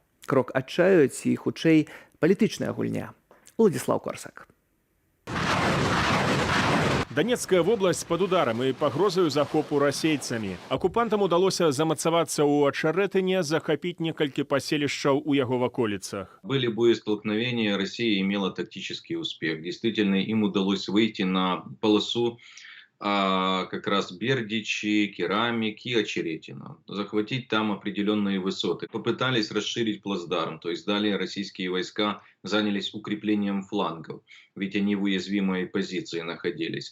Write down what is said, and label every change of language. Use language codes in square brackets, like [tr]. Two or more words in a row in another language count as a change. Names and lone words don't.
[be] Крок адчаю ці, хутчэй, палітычная гульня? Владислав Корсак. Донецкая вобласць пад ударам і пагрозаю захопу расейцамі. Акупантам удалося замацавацца ў Ачарэтыне, захапіць некалькі паселішчаў у яго ваколіцах. [ru] Были боестолкновения, Россия имела тактический успех. Действительно, им удалось выйти на полосу как раз Бердичи, Керамик и Очеретино. Захватить там определенные высоты. Попытались расширить плацдарм, то есть далее российские войска занялись укреплением флангов, ведь они в уязвимой позиции находились.